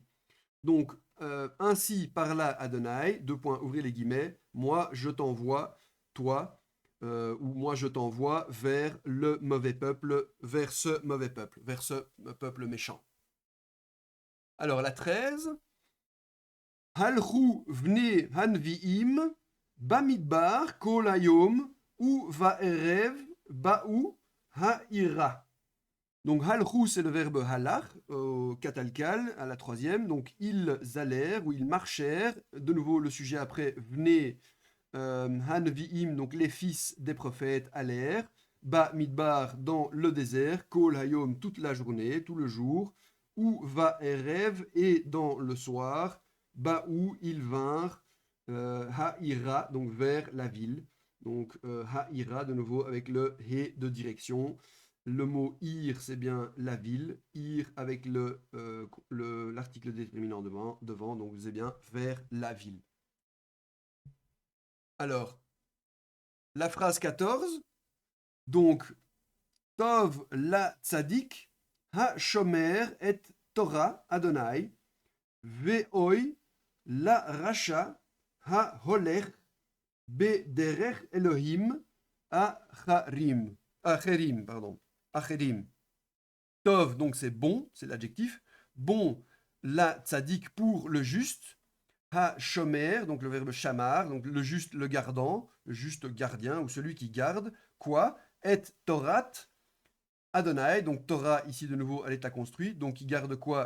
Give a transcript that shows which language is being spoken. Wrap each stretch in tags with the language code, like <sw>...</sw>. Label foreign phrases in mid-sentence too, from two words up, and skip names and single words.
<fr>Donc, ainsi parla Adonai, deux points, ouvrez les guillemets, moi je t'envoie, toi, ou moi je t'envoie vers le mauvais peuple, vers ce peuple méchant. Alors la 13,</fr> <he>הלכו בני הנביאים במדבר כל היום, ובערב באו העירה.</he> <fr>Donc halchu c'est le verbe halach au katalkal à la troisième. Donc ils allèrent ou ils marchèrent. De nouveau le sujet après venez hanviim donc les fils des prophètes allèrent.</fr> <he>במדבר</he> <fr>dans le désert.</fr> <he>כל היום</he> <fr>toute la journée, tout le jour.</fr> <he>ובערב</he> <fr>et dans le soir. Ba où ils vinrent ha'ira donc vers la ville. Donc ha'ira de nouveau avec le he de direction. Le mot ir, c'est bien la ville. Ir avec l'article déterminant devant, donc c'est bien vers la ville. Alors, la phrase 14, donc,</fr> <he>טוב לצדיק השומר את תורה אדוני ואוי לרשע ההולך בדרך אלוהים אחרים, pardon, acherim. Tov,</he> <fr>donc c'est bon, c'est l'adjectif. Bon,</fr> <he>לצדיק</he> <fr>pour le juste.</fr> <he>השומר,</he> <fr>donc le verbe shamar, donc le juste, le gardant, le juste gardien ou celui qui garde. Quoi?</fr> <he>את תורת אדוני,</he> <fr>donc Torah ici de nouveau elle est à construire, donc qui garde quoi?</fr>